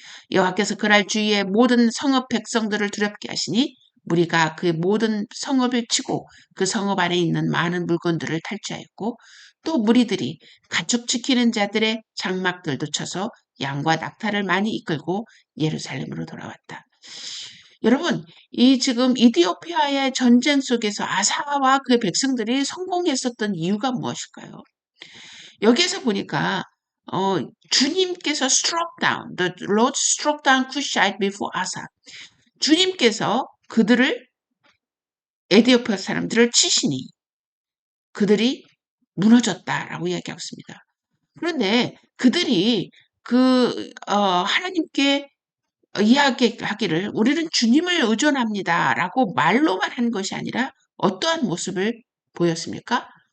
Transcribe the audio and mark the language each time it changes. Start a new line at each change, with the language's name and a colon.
Korean: 여호와께서 그날 주위의 모든 성읍 백성들을 두렵게 하시니 무리가 그 모든 성읍을 치고 그 성읍 안에 있는 많은 물건들을 탈취하였고 또 무리들이 가축 지키는 자들의 장막들도 쳐서 양과 낙타를 많이 이끌고 예루살렘으로 돌아왔다. 여러분, 이 지금 이디오피아의 전쟁 속에서 아사와 그의 백성들이 성공했었던 이유가 무엇일까요? 여기에서 보니까 주님께서
English: struck down, the Lord struck down Cushite before Asa.
Korean: 주님께서 그들을 에디오피아 사람들을 치시니 그들이 무너졌다라고 이야기하고 있습니다. 그런데 그들이 하나님께 이야기하기를 우리는 주님을 의존합니다라고 말로만 한 것이 아니라 어떠한 모습을 보였습니까?